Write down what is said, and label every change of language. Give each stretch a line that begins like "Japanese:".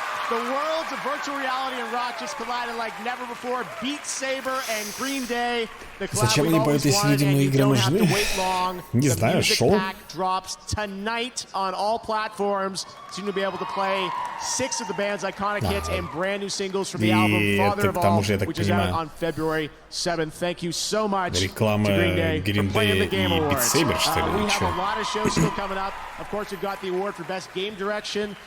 English: The worlds of virtual reality and rock just collided like never before. Beat Saber and Green Day.
Russian: Зачем они поют, если людям игры нужны? Не знаю, шоу.
English: Drops tonight on all platforms. Soon to be able to play 6 of the band's iconic hits and brand new singles from the album Father of All, which is out on February 7th. Thank you so much to Green Day for playing the Game Awards. We have a lot of shows still coming up. Of course, we've got the award for Best Game Direction.